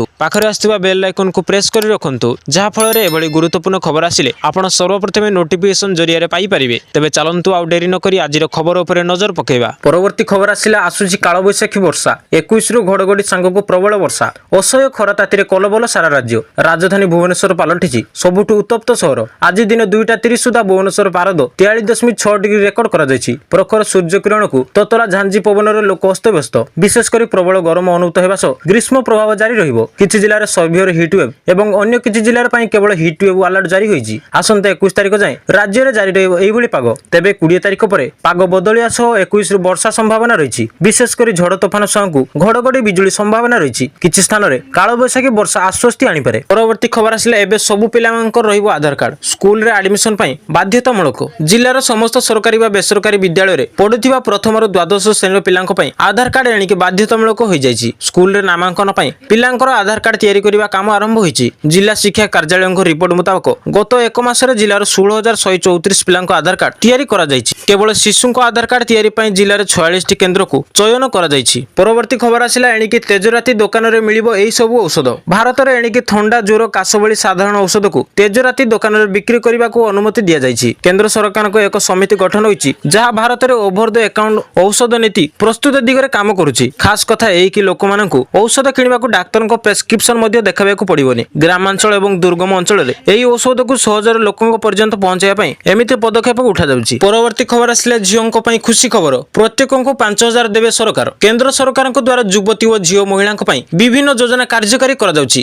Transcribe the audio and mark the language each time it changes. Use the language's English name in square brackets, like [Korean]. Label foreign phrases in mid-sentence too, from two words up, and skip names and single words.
[Odia] ପାଖରେ ଆସ୍ଥିବା [English] bell icon [Odia] କୁ ପ୍ରେସ କରି ରଖନ୍ତୁ ଯାହା ଫଳ ରେ ଏଭଳି ଗୁରୁତ୍ୱପୂର୍ଣ୍ଣ ଖବର ଆସିଲେ ଆପଣ ସର୍ବପ୍ରଥମ ନୋଟିଫିକେସନ ଜରିଆ ରେ ପାଇ ପାରିବେ। ତେବେ ଚାଲନ୍ତୁ ଆ ଡେରି ନ କରି ଆଜିର ଖବର ଉପରେ ନଜର ପକେବା। ପରବର୍ତ୍ତୀ ଖବର ଆସିଲା ଆସୁଛି କାଳ ବୈଶାଖୀ ବର୍ଷା 21 ରୁ ଘଡ଼ଘଡ଼ି ସାଙ୍ଗକୁ ପ୍ରବଳ ବର୍ଷା ଅସହ୍ୟ ଖରା ତାତି କଲବଲ ସାରା ରାଜ୍ୟ। ରାଜଧାନୀ ଭୁବନେଶ୍ୱର ପାଲଟିଛି ସବୁଠୁ ଉତ୍ତପ୍ତ ସହର। ଆଜି ଦିନ 2:30 ସୁଦ୍ଧା ଭୁବନେଶ୍ୱର ପାରଦ 43.6 [English] degree record [Odia] କରା ଯାଇଛି। ପ୍ରଖର ସୂର୍ଯ୍ୟ କିରଣ କୁ ତତଲା ଝାଞ୍ଜି ପବନ ଲୋକ ଅସ୍ତବ୍ୟସ୍ତ ବିଶେଷକର ପ୍ରବଳ ଗରମ ଅନୁଭୂତ ହେବା ସହ ଗ୍ରୀଷ୍ମ ପ୍ରଭାବ ଜାରି ରହିବ। କିଛି ଜିଲ୍ଲାର [English] severe heat wave [Odia] ଏବଂ ଅନ୍ୟ କିଛି ଜିଲ୍ଲାର ପାଇଁ କେବଳ [English] heat wave alert [Odia] ଜାରି ହୋଇଛି। ଆସନ୍ତା 21 ତାରିଖ ଯାଏ ରାଜ୍ୟ ରେ ଜାରି ରହିବ ଏହି ଭଳି ପାଗ। ତେବେ 20 ତାରିଖ ପରେ ପାଗ ବଦଳିବା ସହ 21 ରୁ ବର୍ଷା ସମ୍ଭାବନା ରହିଛି। ବିଶେଷକର ଝଡ଼ ତୋଫାନ ସହ ଘଡ଼ଘଡ଼ି ବିଜୁଳି ସମ୍ଭାବନା ରହି। କିଛି ସ୍ଥାନ ରେ କାଳ ବୈଶାଖୀ ବର୍ଷା ଆଶ୍ୱସ୍ତି ଆଣି ପାରେ। ପରବର୍ତ୍ତୀ ଖବର ଆସିଲା ଏବେ ସବୁ ପିଲାମାନଙ୍କର ରହିବ ଆଧାର କାର୍ଡ। ସ୍କୁଲ ରେ ଆଡମିସନ ପାଇଁ ବାଧ୍ୟତାମୂଳକ। ଜିଲ୍ଲାର ସମସ୍ତ ସରକାରୀ ବା ବେସରକାରୀ ବିଦ୍ୟାଳୟ ରେ ପଢୁଥିବା ପ୍ରଥମ ରୁ ଦ୍ୱାଦଶ ଶ୍ରେଣୀ ପିଲାଙ୍କ ପାଇଁ ଆଧାର କାର୍ଡ ଏଣିକି ବାଧ୍ୟତାମୂଳକ ହୋଇ ଯାଇଛି। ସ୍କୁଲ ରେ ନାମାଙ୍କନ ପାଇଁ ପିଲାଙ୍କର ଆଧାର କାର୍ଡ ତିଆରି କରିବା କାମ ଆରମ୍ଭ ହୋଇଛି। ଜିଲ୍ଲା ଶିକ୍ଷା କାର୍ଯ୍ୟାଳୟକ ରିପୋର୍ଟ ମୁତାବକ ଗତ ଏକ ମାସ ରେ ଜିଲ୍ଲାର 16,134 ପିଲାଙ୍କ ଆଧାର କାର୍ଡ ତିଆରି କରା ଯାଇଛି। କେବଳ ଶିଶୁଙ୍କ ଆଧାର କାର୍ଡ ତିଆରି ପାଇଁ ଜିଲ୍ଲାର 46 ଟି କେନ୍ଦ୍ର କୁ ଚୟନ କରା ଯାଇଛି। ପରବର୍ତ୍ତୀ ଖବର ଆସିଲା ଏଣିକି ତେଜରାତି ଦୋକାନ ରେ ମିଳିବ ଏହି ସବୁ ଔଷଧ। ଭାରତ ରେ ଏଣିକି ଥଣ୍ଡା ଜ୍ୱର କାଶ ଭଳି ସାଧାରଣ ଔଷଧ କୁ ତେଜରାତି ଦୋକାନ ରେ ବିକ୍ରି କରିବା କୁ ଅନୁମତି ଦିଆ ଯାଇଛି। କେନ୍ଦ୍ର ସରକାର କୁ ଏକ ସମିତି ଗଠନ ହୋଇଛି ଯାହା ଭାରତ ରେ [English] over the account [Odia] ଔଷଧ ନୀତି ପ୍ରସ୍ତୁତ ଦିଗରେ କାମ କରୁଛି। ଖାସ କଥା ଏହି କି ଲୋକ ମାନଙ୍କୁ ଔଷଧ କିଣିବା କୁ ଡାକ୍ତର କୁ ପ୍ରେସକ୍ରିପସନ ମଧ୍ୟ ଦେଖାଇବା କୁ ପଡ଼ିବନି। ଗ୍ରାମାଞ୍ଚଳ ଏବଂ ଦୁର୍ଗମ ଅଞ୍ଚଳ ରେ ଏହି ଔଷଧ କୁ ସହଜରେ ଲୋକଙ୍କ ପର୍ଯ୍ୟନ୍ତ ପହଞ୍ଚାଇବା ପାଇଁ ଏମିତି ପଦକ୍ଷେପ ଉଠା ଯାଉଛି। ପରବର୍ତ୍ତୀ ଖବର ଆସିଲେ ଝିଅଙ୍କ ପାଇଁ ଖୁସି ଖବର। ପ୍ରତ୍ୟେକଙ୍କୁ 5,000 ଦେବେ ସରକାର। କେନ୍ଦ୍ର ସରକାର ଦ୍ୱାରା ଯୁବତୀ ଔର ଝିଅ ମହିଳା ବିଭିନ୍ନ ଯୋଜନା କାର୍ଯ୍ୟକାରୀ କରା ଯାଉଛି।